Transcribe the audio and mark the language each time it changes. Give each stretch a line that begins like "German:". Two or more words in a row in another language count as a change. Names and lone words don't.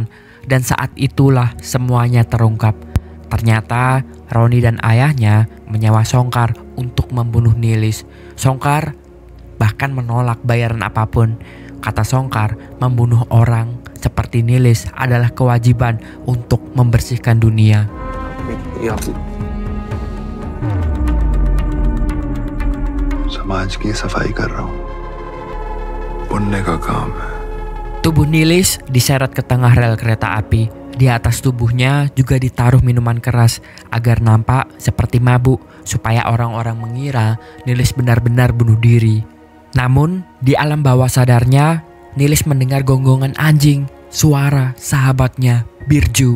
Indonesian: Dan saat itulah semuanya terungkap. Ternyata Roni dan ayahnya menyewa Songkar untuk membunuh Nilis. Songkar bahkan menolak bayaran apapun. Kata Songkar, membunuh orang seperti Nilis adalah kewajiban untuk membersihkan dunia.
Hindi: समाज की सफाई कर रहा हूं, पुण्य का काम है.
Indonesian: Tubuh Nilis diseret ke tengah rel kereta api. Di atas tubuhnya juga ditaruh minuman keras agar nampak seperti mabuk, supaya orang-orang mengira Nilis benar-benar bunuh diri. Namun di alam bawah sadarnya, Nilis mendengar gonggongan anjing, suara sahabatnya Birju.